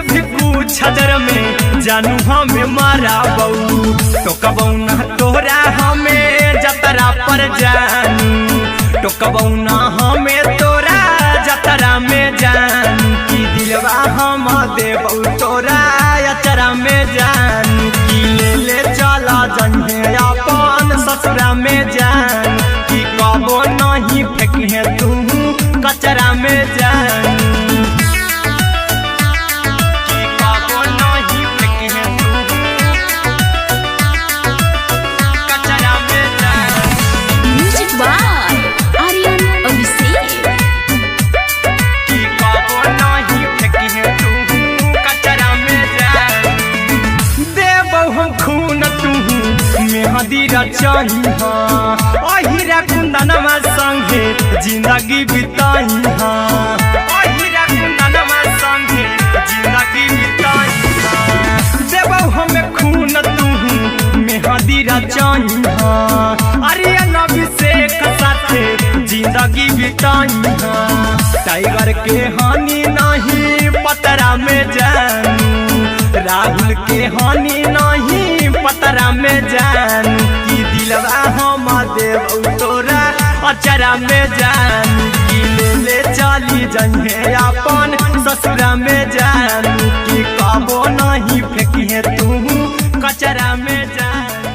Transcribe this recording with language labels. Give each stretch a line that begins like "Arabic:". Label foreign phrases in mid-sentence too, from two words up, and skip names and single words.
Magahi: भी पूछ देर में जानू हमें माराबौ, टोकबौ ना तोरा हमें जतरा पर जानू, टोकबौ ना हमें तोरा जतरा में जानू, की दिलवा हम देबौ तोरा अचरा में जानू, की ले ले चला जइहे अपन ससुरा में जान, की कबो नहीं फेंकिहे तू कचरा में जानू, की कबो नहीं फेंकिहे तू कचरा में जान।
English: music by
Magahi: आर्यन अभिषेक, की कबो नहीं फेंकिहे तू कचरा में जान, देबौ हम खून तू मेहंदी रचही अहिरा कुंदनमा संगे जिंदगी बिताई, अहिरा कुंदनमा संगे जिंदगी बिताई, देबौ हमें खून तू मेहंदी रचही आर्यन अभिषेक साथे जिंदगी बिताई, टाइगर के हानि नहीं पतरा में जानू, राहुल के हानि नहीं पतरा में जानू, की दिलवा हम देबौ तोरा अचरा में जानू, की ले ले चली जइहे अपन ससुरा में जानू, की कबो नहीं फेंकिहे तू कचरा में जानू।